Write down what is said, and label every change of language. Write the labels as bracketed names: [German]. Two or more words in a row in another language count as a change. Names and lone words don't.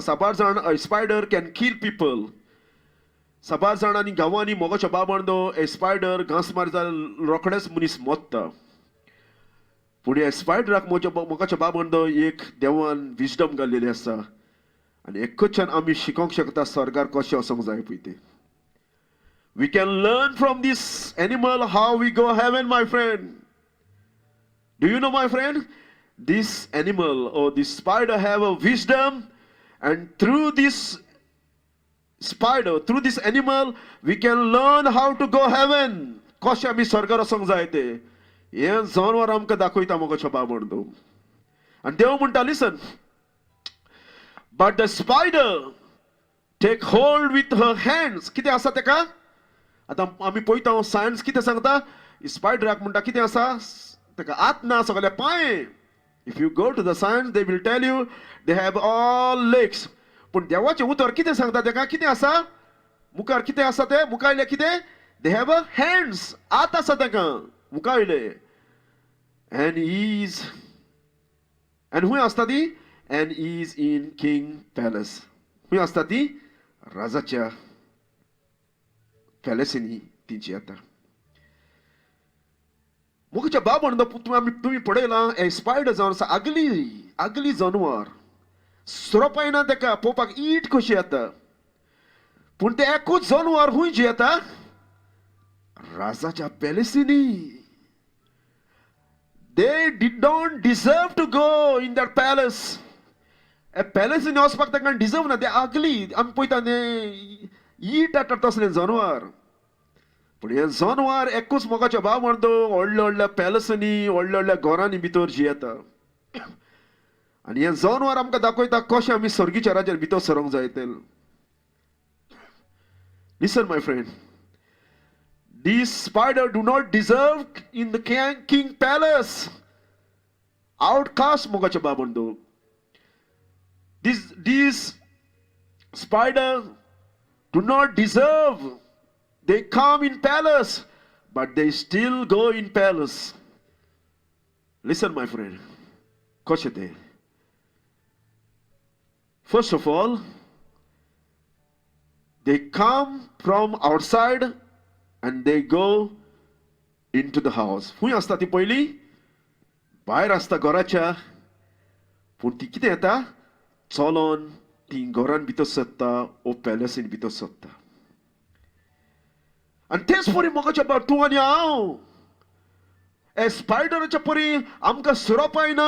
[Konkani] साबार जाण [English] a spider can kill people. [Konkani] साबार जाणांनी गांवांनी मोगाच्या बाब म्हणदो [English] a spider [Konkani] घांस मार जाल्यार रोखडेच मनीस मोत्ता. पूण हे स्पायडराक मोगाच्या बाब म्हणदो एक देवान विजडम घाल्लेली आसा आनी एकच्यान आमी शिकोंक शकता स्वर्गार कशें वचोंक जाय पळय तें. [English] We can learn from this animal how we go heaven, my friend. Do you know, my friend? This animal or this spider have a wisdom, and through this spider, through this animal, we can learn how to go heaven. [Konkani] कशें आमी स्वर्गार वचोंक जाय तें हें जनवार आमकां दाखयता मोगाच्या बाब म्हणदो. आनी देव म्हणटा [English] लिसन, but the spider take hold with her hands. [Konkani] कितें आसा तेका? आतां आमी पळयता सायन्स कितें सांगता. स्पायडराक म्हणटा कितें आसा ताका हात ना सगळे पांय. [English] if you go to the science they will tell you they have all legs. [Konkani] पूण देवाचें उतर कितें सांगता ताका कितें आसा मुखार कितें आसा तें मुखायले कितें [English] they have a hands. [Konkani] हात आसा ताका मुखायले. [English] ant is ant [Konkani] खंय आसता ती [English] ant is in king palace. [Konkani] खंय आसता ती राजाच्या पॅलेसीनी तिची आता. मोगाच्या बाब म्हणदो तुम्ही पळयलां हे स्पायडर जावन आसा आगली जनवार. सुरोप येना ताका पळोवपाक ईट कशी येता. पूण ते एकूच जनवार खंयची येता राजाच्या पॅलेसीनी. [English] They did not deserve to go in that palace. A palace in [Konkani] वचपाक ताका डिजर्व ना. ते आगली आमी पळयता न्ही ईट येता तसलें जनवार. पूण हें जनवार एकूच मोगाच्या बाब म्हणदो व्हडल्या व्हडल्या पॅलसांनी व्हडल्या व्हडल्या घरांनी भितर जियेता. आनी हें जनवार आमकां दाखयता कशें आमी सर्गीच्या राज्यार भितर सरोंक जाय तें. [English] Listen, my friend. These spider do not deserve in the king palace. Outcast [Konkani] मोगाच्या बाब म्हणदो. [English] These spider do not deserve. They come in palace, but they still go in palace. Listen, my friend. Koshete. First of all, they come from outside and they go into the house. [Konkani] Khunय आसता ती पयली भायर आसता घराच्या. पूण ती कितें येता चलोन ती घरान भितर सरता ओ पॅलसीन भितर सरता. आनी तेच परी मोगाच्या बाब तूं आनी हांव हे स्पायडराच्या परी आमकां सुरोप येना.